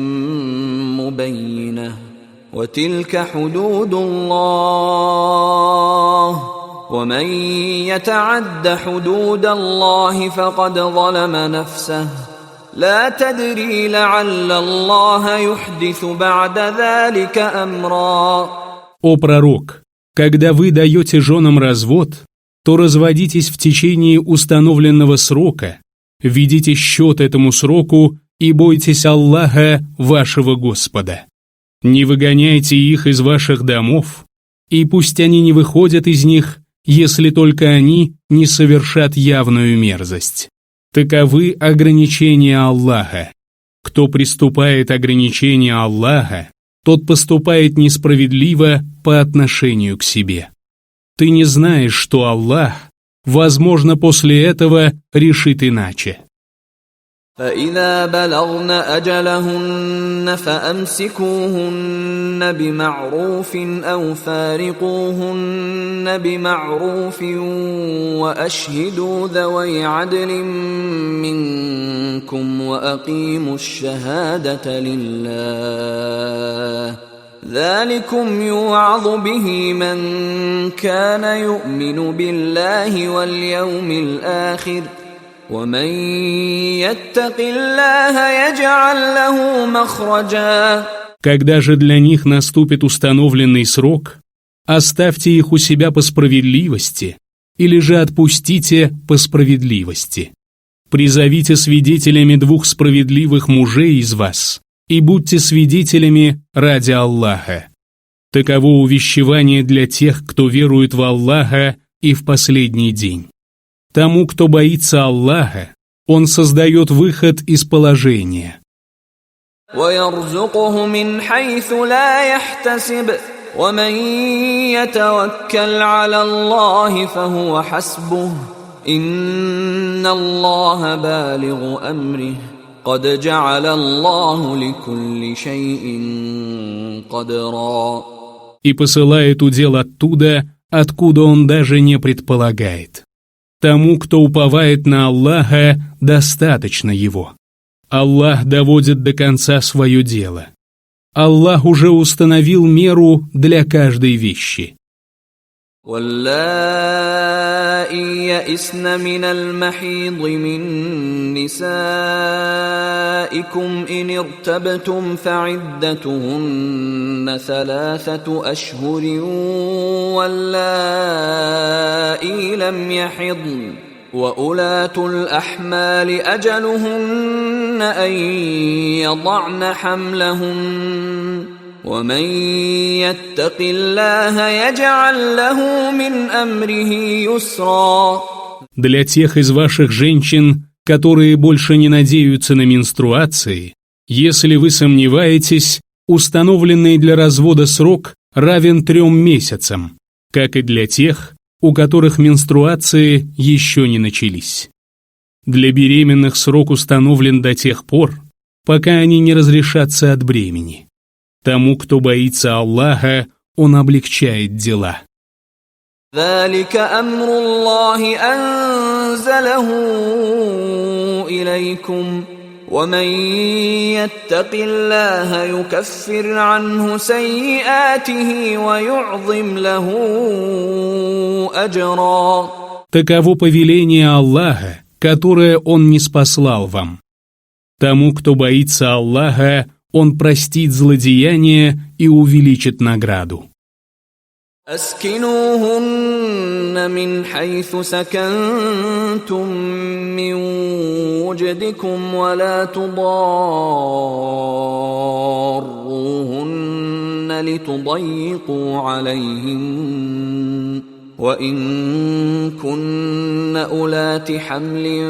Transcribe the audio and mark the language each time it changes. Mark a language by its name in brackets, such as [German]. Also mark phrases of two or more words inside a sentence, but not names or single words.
[Arabic] مبينة وتلك حدود الله ومن يتعد حدود الله فقد ظلم نفسه لا تدري لعل الله يحدث بعد ذلك أمرا. [Russian] О пророк, когда вы даете женам развод, то разводитесь в течение установленного срока, ведите счет этому сроку и бойтесь Аллаха, вашего Господа. Не выгоняйте их из ваших домов, и пусть они не выходят из них, если только они не совершат явную мерзость. Таковы ограничения Аллаха. Кто приступает ограничения Аллаха, тот поступает несправедливо по отношению к себе. Ты не знаешь, что Аллах, возможно, после этого решит иначе. [Arabic] فإذا بلغن أجلهن فأمسكوهن بمعروف أو فارقوهن بمعروف وأشهدوا ذوي عدل منكم وأقيموا الشهادة لله ذلكم يوعظ به من كان يؤمن بالله واليوم الآخر ومن يتق الله يجعل له مخرجا. [Russian] Когда же для них наступит установленный срок, оставьте их у себя по справедливости, или же отпустите по справедливости. Призовите свидетелями двух справедливых мужей из вас, и будьте свидетелями ради Аллаха. Таково увещевание для тех, кто верует в Аллаха и в последний день. Тому, кто боится Аллаха, Он создает выход из положения. [Arabic] وَيَرْزُقُهُ مِنْ حَيْثُ لَا يَحْتَسِبُ وَمَنْ يَتَوَكَّلْ عَلَى اللَّهِ فَهُوَ حَسْبُهُ إِنَّ اللَّهَ بَالِغُ أَمْرِهِ قَدْ جَعَلَ اللَّهُ لِكُلِّ شَيْءٍ قَدْرًا. [Russian] И посылает удел оттуда, откуда он даже не предполагает. Тому, кто уповает на Аллаха, достаточно его. Аллах доводит до конца свое дело. Аллах уже установил меру для каждой вещи. [Arabic] واللائي يئسن من المحيض من نسائكم إن ارتبتم فعدتهن 3 أشهر واللائي لم يحضن وأولاة الأحمال أجلهن أن يضعن حملهن ومن يتق الله يجعل له من أمره يسرا. [Russian] Для тех из ваших женщин, которые больше не надеются на менструации, если вы сомневаетесь, установленный для развода срок равен 3 месяцам, как и для тех, у которых менструации еще не начались. Для беременных срок установлен до тех пор, пока они не разрешатся от бремени. Тому, кто боится Аллаха, Он облегчает дела. [Arabic] ذلك أمر الله أنزله إليكم ومن يتق الله يكفر عنه سيئاته ويعظم له أجرا. [Russian] Таково повеление Аллаха, которое Он ниспослал вам. Тому, кто боится Аллаха, Он простит злодеяния и увеличит награду. [Arabic] أسكنوهن من حيث سكنتم من وجدكم ولا تضاروهن لتضيقوا عليهن وإن كن أولات حمل